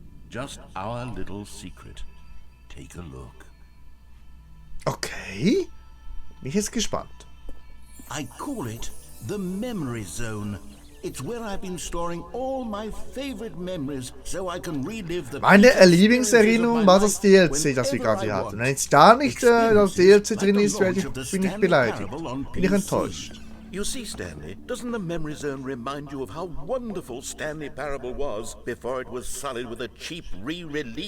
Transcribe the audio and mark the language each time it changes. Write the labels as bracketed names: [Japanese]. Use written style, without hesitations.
[English] Just our little secret. Take a look. [German] Okay. Bin ich jetzt gespannt. [English] I call it the Memory Zone. It's where I've been storing all my favorite memories so I can relive the [German] Meine Lieblingserinnerung war das DLC, das wir gerade hatten. Wenn jetzt da nicht das DLC drin ist, bin ich beleidigt. Bin ich enttäuscht. [English] You see, Stanley, doesn't the Memory Zone remind you of how wonderful Stanley Parable was before it was sullied with a cheap re-release?